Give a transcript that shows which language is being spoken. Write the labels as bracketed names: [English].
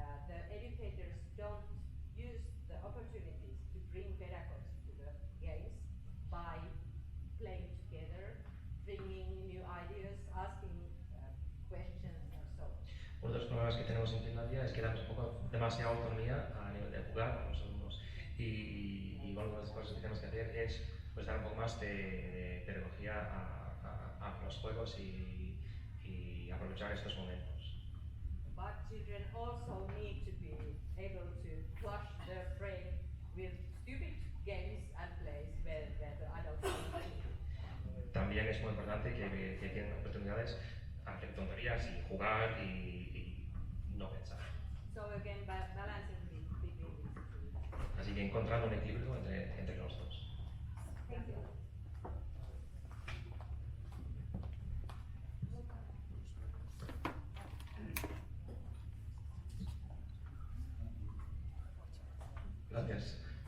[English] The educators don't use the opportunities to bring pedagogy to the games by playing together, bringing new ideas, asking questions and so on. [Spanish] Uno de los problemas que tenemos en Finlandia es que damos un poco demasiada autonomía a nivel de jugar con los alumnos y una de las cosas que tenemos que hacer es pues, dar un poco más de pedagogía a los juegos y aprovechar estos momentos. [English] But children also need to be able to flush their brain with stupid games and plays where the adults don't. [Spanish] También es muy importante que tienen oportunidades a hacer tonterías y jugar y no pensar. [English] So again, balancing between these two. [Spanish] Así que encontrando un equilibrio entre los dos. [English] Thank you. [Spanish] Gracias.